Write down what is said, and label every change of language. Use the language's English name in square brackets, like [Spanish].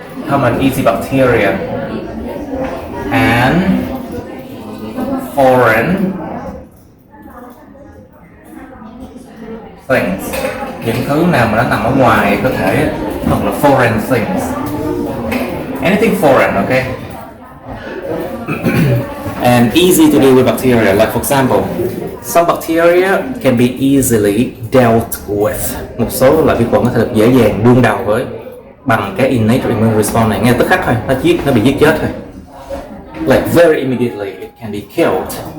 [English] Common easy bacteria and foreign things. [Vietnamese] Những thứ nào mà nó nằm ở ngoài cơ thể hoặc là [English] foreign things. Anything foreign, okay? And easy to deal with bacteria. Like for example, some bacteria can be easily dealt with. [Vietnamese] Một số loại vi khuẩn có thể được dễ dàng đương đầu với bằng cái innate immune response này, ngay tức khắc thôi, nó bị giết chết thôi. [English] Like very immediately, it can be killed.